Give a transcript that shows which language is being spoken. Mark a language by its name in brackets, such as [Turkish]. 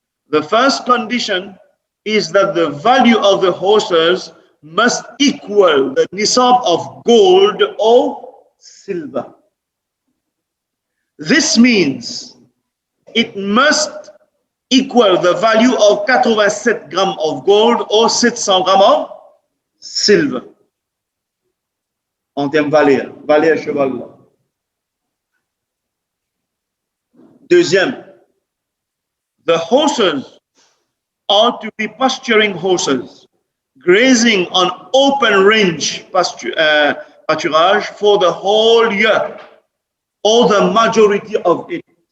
[English] The first condition is that the value of the horses must equal the nisab of gold or silver. This means it must equal the value of 87 grams of gold or 700 grams of silver. [French] En termes valeur, valeur cheval. [English] Deuxième, the horses are to be pasturing horses, grazing on open range pasturage for the whole year, or the majority of it.